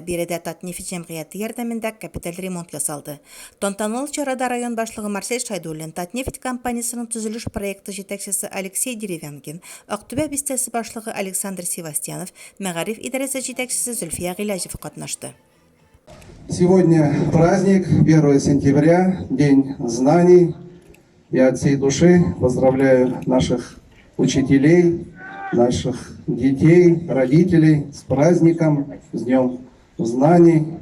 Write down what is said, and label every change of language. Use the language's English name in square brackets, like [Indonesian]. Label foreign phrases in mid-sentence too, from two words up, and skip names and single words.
[Tatar] Биредә Татнефть җәмгыяте ярдәмендә капиталь ремонт ясалды. Тантаналы чарада район башлыгы Марсель Шайдуллин, Татнефть компаниясының төзелеш проекты җитәкчесе Алексей Деревянкин, Ақтөбе бистәсе башлыгы Александр Севастьянов, Мәгариф идарәсе җитәкчесе Зөлфия Гыйләҗев катнашты. [Russian] Сегодня праздник, 1 сентября, День знаний. Я от всей души поздравляю наших учителей, наших детей, родителей с праздником, с Днем знаний.